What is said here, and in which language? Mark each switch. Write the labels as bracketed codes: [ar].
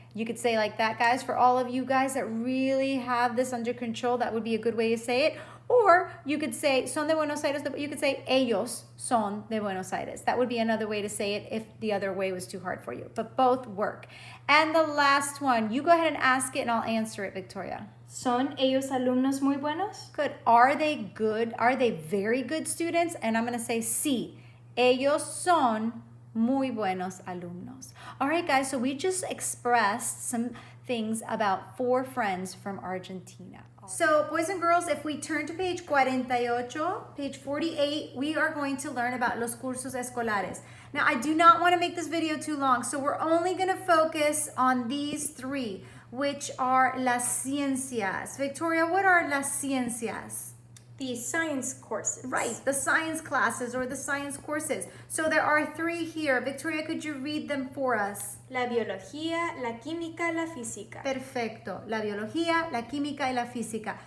[en] You could say like that, guys. For all of you guys that really have this under control, that would be a good way to say it. Or you could say [es] son de Buenos Aires. [en] You could say [es] ellos son de Buenos Aires. [en] That would be another way to say it if the other way was too hard for you. But both work. And the last one, you go ahead and ask it and I'll answer it, Victoria. [es] ¿Son ellos alumnos muy buenos? [en] Good. Are they good? Are they very good students? And I'm going to say sí. [es] Ellos son muy buenos alumnos. [en] All right, guys, so we just expressed some things about 4 friends from Argentina. So, boys and girls, if we turn to page 48, page 48, we are going to learn about [es] los cursos escolares. [en] Now, I do not want to make this video too long, so we're only going to focus on these 3, which are las ciencias. Victoria, what are las ciencias? The science courses. Right, the science classes or the science courses. So there are 3 here. Victoria, could you read them for us? [es] La biología, la química, la física. Perfecto. La biología, la química y la física.